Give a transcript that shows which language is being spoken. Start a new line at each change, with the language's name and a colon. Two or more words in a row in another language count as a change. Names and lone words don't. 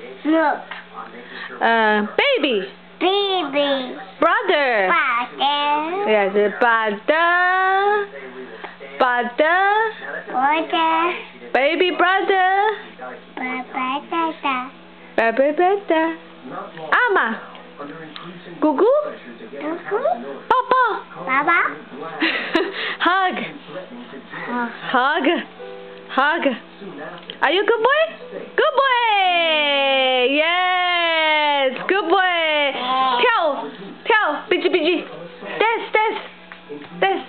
English: Milk. Baby. Baby. Brother. Father. Yes, brother. Brother. Water. Baby brother. Papa. Baby brother. Ama. Gugu. Papa. Papa. Hug. Hug. Hug. Are you good boy? Good boy. Yes. Good boy. Tell. Biji. Dance.